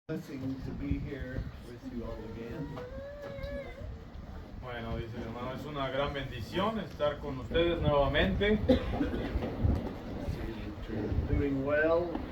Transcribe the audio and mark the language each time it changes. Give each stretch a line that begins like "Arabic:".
English: Blessing to be here with you all again.
Spanish: Bueno, dice el hermano, es una gran bendición estar con ustedes nuevamente.
English: See that you're doing well.